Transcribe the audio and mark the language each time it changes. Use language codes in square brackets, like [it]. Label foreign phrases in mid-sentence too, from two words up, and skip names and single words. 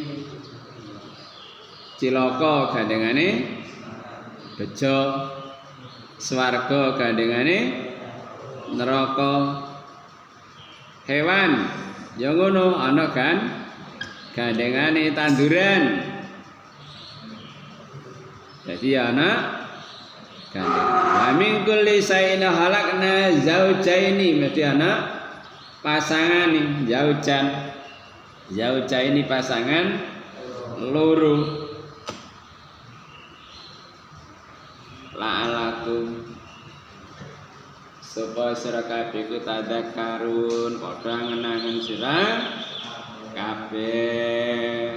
[jv] cilaka gandengane bejo, swarga gandengane neraka, hewan ya ngono ana kan gandengane tanduran. Jadi ana gandeng. [ar] Min kulli shay'in khalaqna zaujaini, [jv] mesti ana pasangan zaujan. Zaujaini pasangan loro. La'alakum supaya sira kabeh ku tadzakarun padha ngenangen sira kabeh.